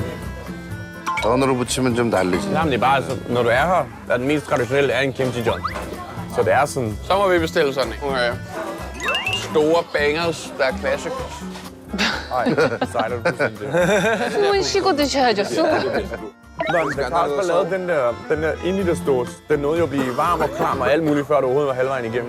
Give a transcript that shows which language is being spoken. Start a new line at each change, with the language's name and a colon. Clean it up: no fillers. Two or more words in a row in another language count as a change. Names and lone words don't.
Korean: 전으로 붙이면 좀 다르지.
Danish: Nej, men det er bare, altså, når du er her, der er den mest traditionelle er en kimchi John. Så det er sådan... Så må vi bestille sådan en. Okay. Store bangers, der er classic. Ej, sejt er du fuldstændig.
Korean: 숨은 쉬고 드셔야죠. 숨은.
Danish: Da Carlsberg lavede den der 1 liter dåse, den nåede jo at blive varm og klam og alt muligt, før det overhovedet var halvvejen igennem.